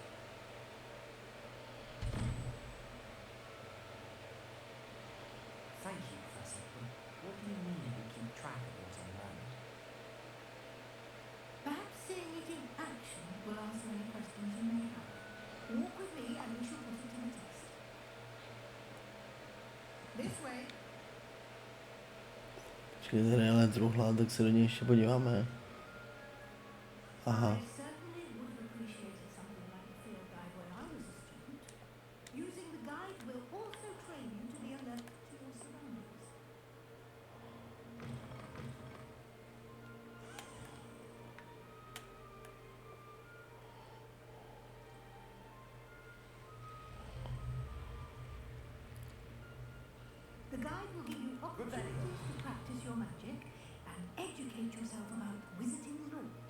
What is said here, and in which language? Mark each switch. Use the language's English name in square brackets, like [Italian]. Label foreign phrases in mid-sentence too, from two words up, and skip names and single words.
[English] Thank you, Professor. But what do you mean you will keep track of what I learned? Perhaps seeing it in action will answer any questions you may have. Walk with me and we shall put it to the test. This way. [Czech] Počkej, tady je truhla, tak se do něj ještě podíváme. Aha. [English] I certainly would have appreciated something like a field guide when I was a student. Using the guide will also train you to be alert to your surroundings. The guide will give you opportunities to practice your magic and educate yourself about wizarding lore.